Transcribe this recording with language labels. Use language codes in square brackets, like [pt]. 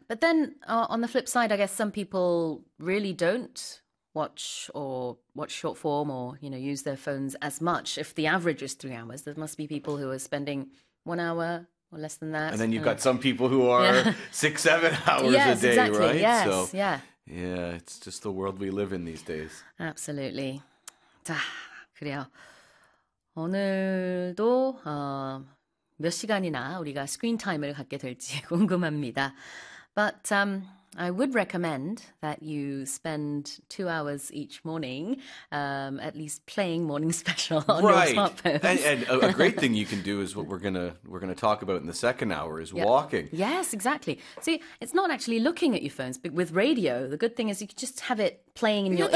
[en] But then on the flip side, I guess some people really don't watch or watch short form or, you know, use their phones as much. If the average is 3 hours, there must be people who are spending 1 hour or less than that. And then you've got some people who are 6-7 hours yes, a day, exactly. right? Yes, so, yeah. Yeah, it's just the world we live in these days. Absolutely. [ko] 자, 그래요. 오늘도 몇 시간이나 우리가 스크린 타임을 갖게 될지 궁금합니다. [en] But I would recommend that you spend 2 hours each morning, at least playing Morning Special on right. your smartphone. And a great thing you can do is what we're gonna talk about in the second hour is walking. Yes, exactly. See, it's not actually looking at your phones, but with radio, the good thing is you can just have it playing in your ears.